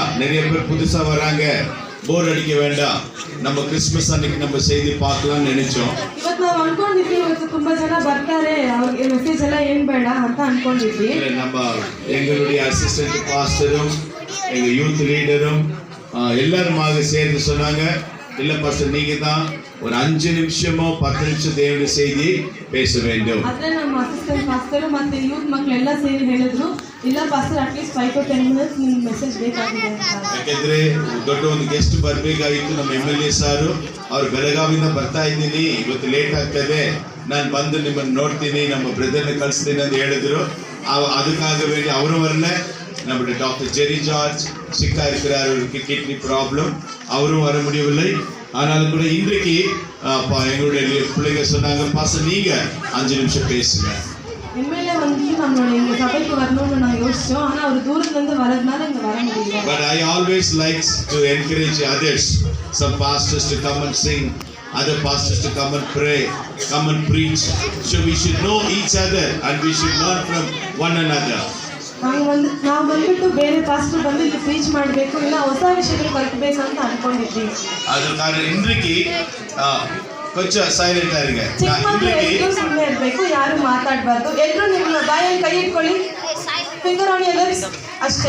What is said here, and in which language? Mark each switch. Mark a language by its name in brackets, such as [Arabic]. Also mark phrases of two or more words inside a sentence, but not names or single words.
[Tamil] நிறைய பேர் புதுசா வராங்க, போர் அடிக்க வேண்டாம். நம்ம கிறிஸ்மஸ் அன்னைக்கு நம்ம செய்தி பார்க்கலாம்னு நினைச்சோம். [Kannada] ಇವತ್ತು ನಾವು ಅನ್ಕೊಂಡಿದ್ವಿ ಇವತ್ತು ತುಂಬಾ ಜನ ಬರ್ತಾರೆ, ಅವ್ರಿಗೆ ಮೆಸೇಜ್ ಎಲ್ಲ ಏನ್ ಬೇಡ ಅಂತ ಅನ್ಕೊಂಡಿದ್ವಿ. [Tamil] நம்ம எங்களுடைய அசிஸ்டன்ட் பாஸ்டரும் எங்க யூத் லீடரும் எல்லாருமாக சேர்ந்து சொன்னாங்க, இல்ல பாஸ்டர் நீங்க தான் ஒரு 5 நிமிஷமோ 10 நிமிஷம் தேவனுடைய செய்தி பேச வேண்டும். [Kannada] ಆದ್ರೆ ನಮ್ಮ ಅಸಿಸ್ಟೆಂಟ್ ಪಾಸ್ಟರ್ ಮತ್ತೆ ಯೂತ್ ಮಕ್ಕಳೆಲ್ಲ ಸೇರಿ ಹೇಳಿದ್ರು, ಇಲ್ಲ ಪಾಸ್ಟರ್ ಅಟ್ಲೀಸ್ಟ್ [English] 5 to 10 minutes [Kannada] ನಿಮ್ಗೆ ಮೆಸೇಜ್ ಬೇಕಾಗಿದೆ ಅಂತ. ಯಾಕಂದ್ರೆ ದೊಡ್ಡ ಒಂದು ಗೆಸ್ಟ್ ಬರ್ಬೇಕಾಗಿತ್ತು. ನಮ್ಮ MLA ಸಾರು ಅವ್ರು ಬೆಳಗಾವಿಂದ ಬರ್ತಾ ಇದ್ದೀನಿ, ಇವತ್ತು ಲೇಟ್ ಆಗ್ತದೆ, ನಾನು ಬಂದು ನಿಮ್ಮನ್ನು ನೋಡ್ತೀನಿ, ನಮ್ಮ ಬ್ರದರ್ನ ಕಳಿಸ್ತೀನಿ ಅಂತ ಹೇಳಿದ್ರು. [Tamil] அதுக்காக வேண்டி அவரும் வரல. நம்முடைய டாக்டர் ஜெரி ஜார்ஜ் சிக்கா இருக்கிறார், அவருக்கு கிட்னி ப்ராப்ளம், அவரும் வர முடியவில்லை. ஆனாலும் கூட இன்றைக்கு எங்களுடைய பிள்ளைங்க சொன்னாங்க, பாஸ்டர் நீங்க 5 நிமிஷம் பேசுங்க. எம்எல்ஏ வந்து நம்மளோட எங்க சபைக்கு வரணும்னு நான் யோசிச்சோம். ஆனா அவர் தூரத்துல இருந்து வரதுனால இங்க வர முடியல. [English] But I always likes to encourage others, some pastors to come and sing, other pastors to come and pray, come and preach. So we should know each other and we should learn from one another. [Kannada] ನಾವು ಬಂದ್ಬಿಟ್ಟು ಬೇರೆ ಪಾಸ್ಟರ್ ಬಂದು ಇಲ್ಲಿ ಪ್ರೀಚ್ ಮಾಡಬೇಕು, ಇಲ್ಲ ಹೊಸ ವಿಷಯಗಳು ಕಲಿಸಬೇಕು ಅಂತ ಅನ್ಕೊಂಡಿದ್ವಿ. ಅದರ ಕಾರಣ ಇಂದ್ರಿಗೆ ಕೊಂಚ ಸೈಲೆಂಟ್ ಆಗಿರುங்க. ಸುಮ್ಮನೆ ಇರಬೇಕು, ಯಾರು ಮಾತಾಡಬಾರ್ದು. ಎಲ್ಲರೂ ನಿಮ್ಮ ಬಾಯಲ್ಲಿ ಕೈ ಇಟ್ಕೊಳ್ಳಿ, [English] finger on your lips [Kannada] ಅಷ್ಟೇ.